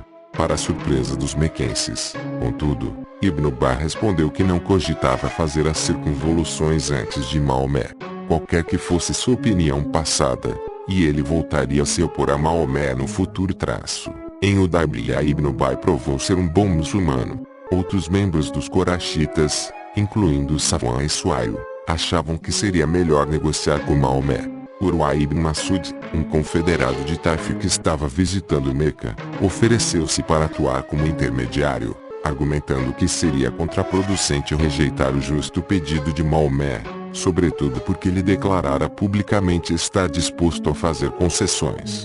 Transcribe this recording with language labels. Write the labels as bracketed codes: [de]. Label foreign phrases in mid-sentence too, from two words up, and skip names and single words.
[pt] Para a surpresa dos mequenses, contudo, Ibn Ubai respondeu que não cogitava fazer as circunvoluções antes de Maomé, qualquer que fosse sua opinião passada, e ele voltaria a se opor a Maomé no futuro. Em Hudaybiyah, Ibn Ubai provou ser um bom muçulmano. Outros membros dos coraxitas, incluindo Safwan e Suail, achavam que seria melhor negociar com Maomé. Urwa ibn Masud, um confederado de Taif que estava visitando Meca, ofereceu-se para atuar como intermediário, argumentando que seria contraproducente rejeitar o justo pedido de Maomé, sobretudo porque ele declarara publicamente estar disposto a fazer concessões.